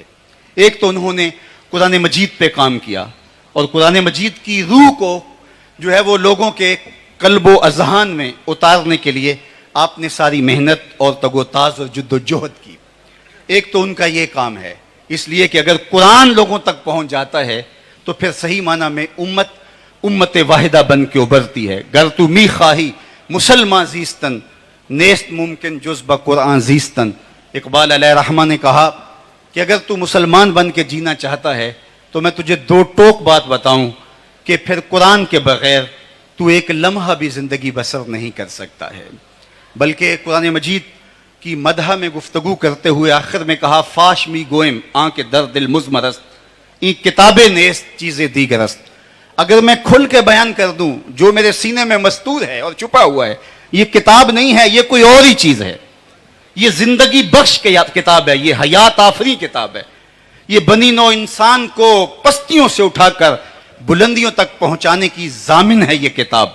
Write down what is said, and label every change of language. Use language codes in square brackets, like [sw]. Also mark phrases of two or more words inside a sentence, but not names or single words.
[ur] ایک تو انہوں نے قرآن مجید پہ کام کیا اور قرآن مجید کی روح کو جو ہے وہ لوگوں کے قلب و اذہان میں اتارنے کے لیے آپ نے ساری محنت اور تگ و تاز اور جد و جہد کی۔ ایک تو ان کا یہ کام ہے، اس لیے کہ اگر قرآن لوگوں تک پہنچ جاتا ہے تو پھر صحیح معنی میں امت واحدہ بن کے ابھرتی ہے۔ [fa] گر تو می خواہی مسلمان زیستن، نیست ممکن جز با قرآن زیستن۔ [ur] اقبال علیہ رحمہ نے کہا کہ اگر تو مسلمان بن کے جینا چاہتا ہے تو میں تجھے دو ٹوک بات بتاؤں کہ پھر قرآن کے بغیر تو ایک لمحہ بھی زندگی بسر نہیں کر سکتا ہے۔ بلکہ قرآن مجید کی مدح میں گفتگو کرتے ہوئے آخر میں کہا [fa] فاش می گوئم آن کے در دل مزمرست، این کتابیں نیست چیزیں دیگرست۔ [ur] اگر میں کھل کے بیان کر دوں جو میرے سینے میں مستور ہے اور چھپا ہوا ہے، یہ کتاب نہیں ہے، یہ کوئی اور ہی چیز ہے۔ یہ زندگی بخش کے کتاب ہے، یہ حیات آفری کتاب ہے، یہ بنی نوع انسان کو پستیوں سے اٹھا کر بلندیوں تک پہنچانے کی ضامن ہے یہ کتاب۔